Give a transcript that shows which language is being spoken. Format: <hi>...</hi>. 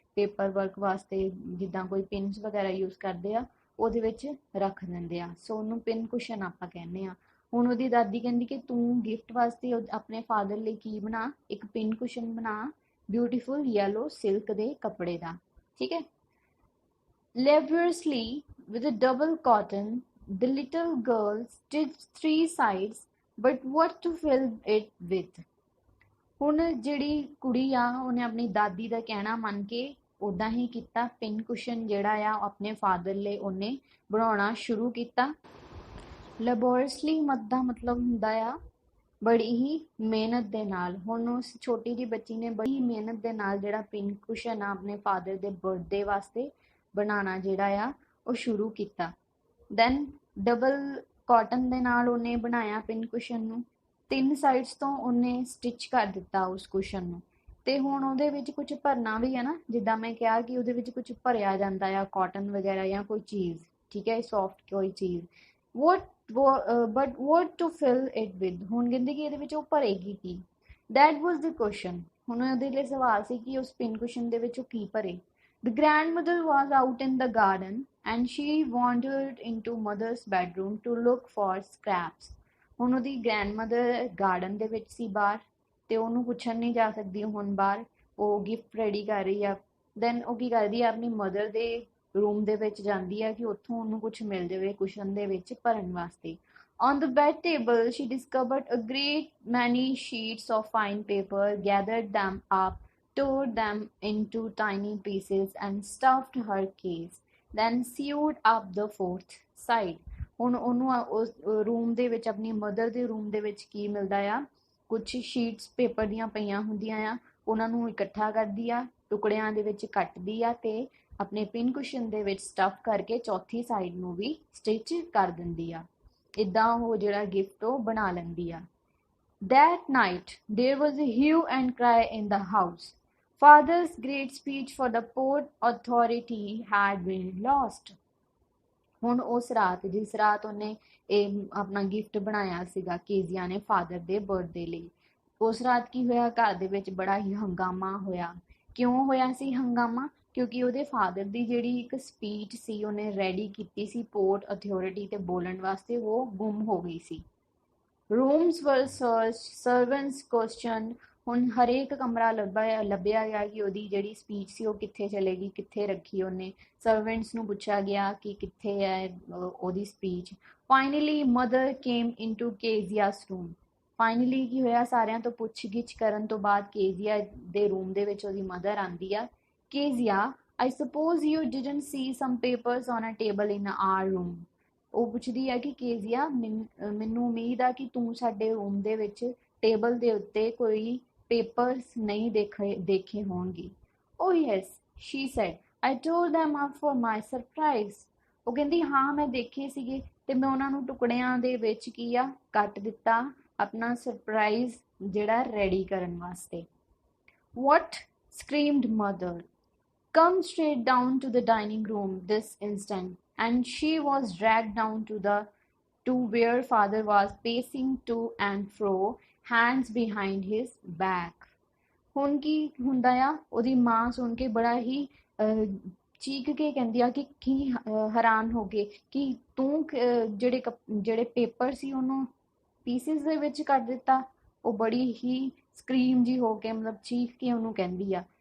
<pa>Paper work ਵਾਸਤੇ ਜਿੱਦਾਂ ਕੋਈ ਪਿੰਸ ਵਗੈਰਾ ਯੂਜ਼ ਕਰਦੇ ਆ ਉਹਦੇ ਵਿੱਚ ਰੱਖ ਦਿੰਦੇ ਆ, ਸੋ ਉਹਨੂੰ ਪਿਨ ਕੁਸ਼ਨ ਆਪਾਂ ਕਹਿੰਦੇ ਆ। ਹੁਣ ਉਹਦੀ ਦਾਦੀ ਕਹਿੰਦੀ ਕਿ ਤੂੰ ਗਿਫਟ ਵਾਸਤੇ ਆਪਣੇ ਫਾਦਰ ਲਈ ਕੀ ਬਣਾ, ਇੱਕ ਪਿਨ ਕੁਸ਼ਨ ਬਣਾ ਬਿਊਟੀਫੁਲ ਯੈਲੋ ਸਿਲਕ ਦੇ ਕੱਪੜੇ ਦਾ, ਠੀਕ ਹੈ।</pa> <en>Laboriously with a double cotton, the little girl stitched 3 sides, but what to fill it with?</en> <pa>ਹੁਣ ਜਿਹੜੀ ਕੁੜੀ ਆ ਉਹਨੇ ਆਪਣੀ ਦਾਦੀ ਦਾ ਕਹਿਣਾ ਮੰਨ ਕੇ ਉਦਾਂ ਹੀ ਕੀਤਾ, ਪਿਨ ਕੁਸ਼ਨ ਜਿਹੜਾ ਆ ਆਪਣੇ ਫਾਦਰ ਲਈ ਉਹਨੇ ਬਣਾਉਣਾ ਸ਼ੁਰੂ ਕੀਤਾ। ਲੈਬੋਰਸਲੀ ਦਾ ਮਤਲਬ ਹੁੰਦਾ ਆ ਬੜੀ ਹੀ ਮਿਹਨਤ ਦੇ ਨਾਲ। ਹੁਣ ਉਸ ਛੋਟੀ ਜਿਹੀ ਬੱਚੀ ਨੇ ਬੜੀ ਮਿਹਨਤ ਦੇ ਨਾਲ ਜਿਹੜਾ ਪਿਨ ਕੁਸ਼ਨ ਆ ਆਪਣੇ ਫਾਦਰ ਦੇ ਬਰਥਡੇ ਵਾਸਤੇ ਬਣਾਉਣਾ ਜਿਹੜਾ ਆ ਉਹ ਸ਼ੁਰੂ ਕੀਤਾ। ਦੈਨ ਡਬਲ ਕਾਟਨ ਦੇ ਨਾਲ ਉਹਨੇ ਬਣਾਇਆ ਪਿਨ ਕੁਸ਼ਨ ਨੂੰ, 3 ਸਾਈਡਸ ਤੋਂ ਉਹਨੇ ਸਟਿਚ ਕਰ ਦਿੱਤਾ ਉਸ ਕੁਸ਼ਨ ਨੂੰ। ਤੇ ਹੁਣ ਉਹਦੇ ਵਿੱਚ ਕੁਝ ਭਰਨਾ ਵੀ ਹੈ ਨਾ, ਜਿੱਦਾਂ ਮੈਂ ਕਿਹਾ ਕਿ ਉਹਦੇ ਵਿੱਚ ਕੁਝ ਭਰਿਆ ਜਾਂਦਾ ਆ, ਕਾਟਨ ਵਗੈਰਾ ਜਾਂ ਕੋਈ ਚੀਜ਼, ਠੀਕ ਹੈ, ਸੌਫਟ ਕੋਈ ਚੀਜ਼। But</pa> <en>what to fill it with,</en> <pa>ਹੁਣ ਕਹਿੰਦੇ ਕਿ ਇਹਦੇ ਵਿੱਚ ਉਹ ਭਰੇਗੀ ਕੀ।</pa> <en>that was the question,</en> <pa>ਹੁਣ ਉਹਦੇ ਲਈ ਸਵਾਲ ਸੀ ਕਿ ਉਸ ਪਿਨ ਕੁਸ਼ਨ ਦੇ ਵਿੱਚ ਉਹ ਕੀ ਭਰੇ।</pa> <en>The grandmother was out in the garden and she wandered into mother's bedroom to look for scraps.</en> <pa>ਹੁਣ ਉਹਦੀ ਗ੍ਰੈਂਡਮਦਰ ਗਾਰਡਨ ਦੇ ਵਿੱਚ ਸੀ ਬਾਹਰ, ਤੇ ਉਹਨੂੰ ਪੁੱਛਣ ਨਹੀਂ ਜਾ ਸਕਦੀ ਹੁਣ ਬਾਹਰ, ਉਹ ਗਿਫਟ ਰੈਡੀ ਕਰ ਰਹੀ ਆ। ਦੈਨ ਉਹ ਕੀ ਕਰਦੀ ਆ, ਆਪਣੀ ਮਦਰ ਦੇ ਰੂਮ ਦੇ ਵਿੱਚ ਜਾਂਦੀ ਆ ਕਿ ਉੱਥੋਂ ਉਹਨੂੰ ਕੁਝ ਮਿਲ ਜਾਵੇ ਕੁਸ਼ਨ ਦੇ ਵਿੱਚ ਭਰਨ ਵਾਸਤੇ।</pa> <en>On the bed table, she discovered a great many sheets of fine paper, gathered them up, tore them into tiny pieces, and stuffed her case, then sewed up the fourth side.</en> <pa>ਹੁਣ ਉਹਨੂੰ ਉਸ room ਦੇ ਵਿੱਚ, ਆਪਣੀ mother ਦੇ room ਦੇ ਵਿੱਚ ਕੀ ਮਿਲਦਾ ਆ, ਕੁਝ ਸ਼ੀਟਸ ਪੇਪਰ ਦੀਆਂ ਪਈਆਂ ਹੁੰਦੀਆਂ ਆ, ਉਹਨਾਂ ਨੂੰ ਇਕੱਠਾ ਕਰਦੀ ਆ, ਟੁਕੜਿਆਂ ਦੇ ਵਿੱਚ ਕੱਟਦੀ ਆ ਤੇ ਆਪਣੇ ਪਿਨ ਕੁਸ਼ਨ ਦੇ ਵਿੱਚ ਸਟਫ ਕਰਕੇ ਚੌਥੀ ਸਾਈਡ ਨੂੰ ਵੀ ਸਟਿਚ ਕਰ ਦਿੰਦੀ ਆ। ਇਦਾਂ ਉਹ ਜਿਹੜਾ ਗਿਫਟ ਉਹ ਬਣਾ ਲੈਂਦੀ ਆ।</pa> <en>That night there was a hue and cry in the house. Father's great speech for the Port Authority had been lost.</en> <pa>ਹੁਣ ਉਸ ਰਾਤ, ਜਿਸ ਰਾਤ ਉਹਨੇ ਇਹ ਆਪਣਾ ਗਿਫਟ ਬਣਾਇਆ ਸੀਗਾ ਕੇਜ਼ੀਆ ਨੇ ਫਾਦਰ ਦੇ ਬਰਥਡੇ ਲਈ, ਉਸ ਰਾਤ ਕੀ ਹੋਇਆ, ਘਰ ਦੇ ਵਿੱਚ ਬੜਾ ਹੀ ਹੰਗਾਮਾ ਹੋਇਆ। ਕਿਉਂ ਹੋਇਆ ਸੀ ਹੰਗਾਮਾ? ਕਿਉਂਕਿ ਉਹਦੇ ਫਾਦਰ ਦੀ ਜਿਹੜੀ ਇੱਕ ਸਪੀਚ ਸੀ ਉਹਨੇ ਰੈਡੀ ਕੀਤੀ ਸੀ ਪੋਰਟ ਅਥਾਰਟੀ ਤੇ ਬੋਲਣ ਵਾਸਤੇ, ਉਹ ਗੁੰਮ ਹੋ ਗਈ ਸੀ।</pa> <en>rooms were searched, servants questioned,</en> <pa>ਹੁਣ ਹਰੇਕ ਕਮਰਾ ਲੱਭਿਆ ਗਿਆ ਕਿ ਉਹਦੀ ਜਿਹੜੀ ਸਪੀਚ ਸੀ ਉਹ ਕਿੱਥੇ ਚਲੇਗੀ, ਕਿੱਥੇ ਰੱਖੀ ਉਹਨੇ। ਸਰਵੈਂਟਸ ਨੂੰ ਪੁੱਛਿਆ ਗਿਆ ਕਿ ਕਿੱਥੇ ਹੈ ਉਹਦੀ speech.</pa> <en>Finally mother came into Kezia's room.</en> <pa>Finally ਕੀ ਹੋਇਆ, ਸਾਰਿਆਂ ਤੋਂ ਪੁੱਛ ਗਿੱਛ ਕਰਨ ਤੋਂ ਬਾਅਦ ਕੇਜ਼ੀਆ ਦੇ ਰੂਮ ਦੇ ਵਿੱਚ ਉਹਦੀ ਮਦਰ ਆਂਦੀ ਆ।</pa> <en>Kezia, I suppose you didn't see some papers on a table in our room.</en> <pa>ਉਹ ਪੁੱਛਦੀ ਹੈ ਕਿ ਕੇਜ਼ੀਆ, ਮੈਨੂੰ ਉਮੀਦ ਆ ਕਿ ਤੂੰ ਸਾਡੇ ਰੂਮ ਦੇ ਵਿੱਚ ਟੇਬਲ ਦੇ ਉੱਤੇ ਕੋਈ ਪੇਪਰਸ ਨਹੀਂ ਦੇਖੇ ਹੋਣਗੇ।</pa> <en>Oh yes, she said. I tore them up for my surprise.</en> <pa>ਉਹ ਕਹਿੰਦੀ ਹਾਂ ਮੈਂ ਦੇਖੇ ਸੀਗੇ ਤੇ ਮੈਂ ਉਹਨਾਂ ਨੂੰ ਟੁਕੜਿਆਂ ਦੇ ਵਿੱਚ ਕੀ ਆ ਕੱਟ ਦਿੱਤਾ, ਆਪਣਾ ਸਰਪ੍ਰਾਈਜ਼ ਜਿਹੜਾ ਰੈਡੀ ਕਰਨ ਵਾਸਤੇ।</pa> <en>What? Screamed mother. Come straight down to the dining room this instant. And she was dragged down to where father was pacing to and fro, hands behind his back.</en> <pa>ਹੁਣ ਕੀ ਹੁੰਦਾ ਆ, ਉਹਦੀ ਮਾਂ ਸੁਣ ਕੇ ਬੜਾ ਹੀ ਚੀਕ ਕੇ ਕਹਿੰਦੀ ਆ ਕਿ ਕੀ ਹੈਰਾਨ ਹੋ ਗਏ ਕਿ ਤੂੰ ਜਿਹੜੇ ਪੇਪਰ ਸੀ ਉਹਨੂੰ ਪੀਸਿਸ ਦੇ ਵਿੱਚ ਕੱਟ ਦਿੱਤਾ। ਉਹ ਬੜੀ ਹੀ ਸਕਰੀਮ ਜੀ ਹੋ ਕੇ, ਮਤਲਬ ਚੀਕ ਕੇ ਉਹਨੂੰ ਕਹਿੰਦੀ ਆ।</pa>